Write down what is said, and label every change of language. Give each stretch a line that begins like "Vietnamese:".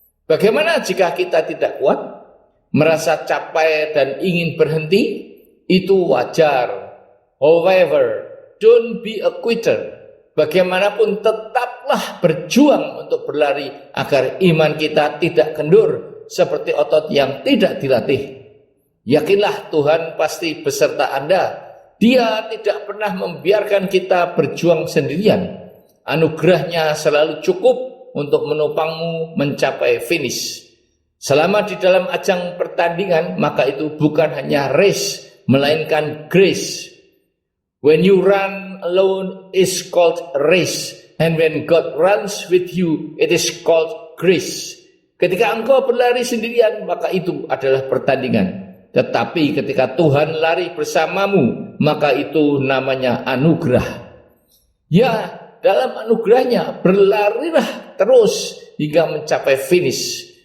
Indonesian: Bagaimana jika kita tidak kuat, merasa capek dan ingin berhenti? Itu wajar.
English: However, don't be a quitter.
Indonesian: Bagaimanapun tetaplah berjuang untuk berlari agar iman kita tidak kendur seperti otot yang tidak dilatih. Yakinlah Tuhan pasti beserta Anda. Dia tidak pernah membiarkan kita berjuang sendirian. Anugerahnya selalu cukup untuk menopangmu mencapai finish. Selama di dalam ajang pertandingan, maka itu bukan hanya race, melainkan grace.
English: When you run alone is called race, and when God runs with you, it is called grace.
Indonesian: Ketika engkau berlari sendirian, maka itu adalah pertandingan. Tetapi ketika Tuhan lari bersamamu, maka itu namanya anugerah. Ya, dalam anugerahnya berlarilah terus hingga mencapai finish.